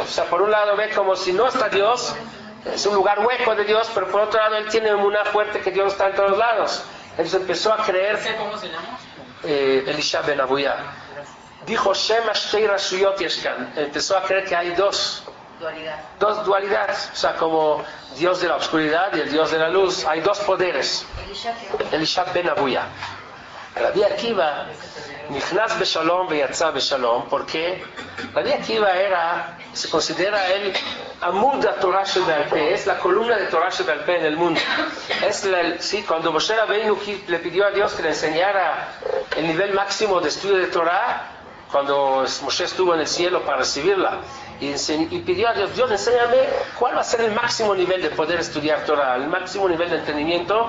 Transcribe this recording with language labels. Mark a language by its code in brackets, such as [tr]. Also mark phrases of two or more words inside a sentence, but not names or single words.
[es] O sea, por un lado ve como si no está Dios, es un lugar hueco de Dios, pero por otro lado él tiene emuná fuerte que Dios está en todos lados. Entonces empezó a creer. ¿Cómo se llama? Elisha ben Abuya dijo [he] שמא שתי רשויות יש כאן. [es] Empezó a creer que hay dos dualidades, o sea, como Dios de la oscuridad y el Dios de la luz, hay dos poderes. Elisha ben Abuya. Rabbi Akiva [he] נכנס בשלום ויצא בשלום, [es] porque Rabbi Akiva se considera el Amud de [he] תורה שבעל פה, [es] es la columna de [he] תורה שבעל פה [es] en el mundo. Cuando Moshe Rabbeinu le pidió a Dios que le enseñara el nivel máximo de estudio de Torah, cuando Moshe estuvo en el cielo para recibirla, y pidió a Dios, Dios, enséñame cuál va a ser el máximo nivel de poder estudiar Torah, el máximo nivel de entendimiento.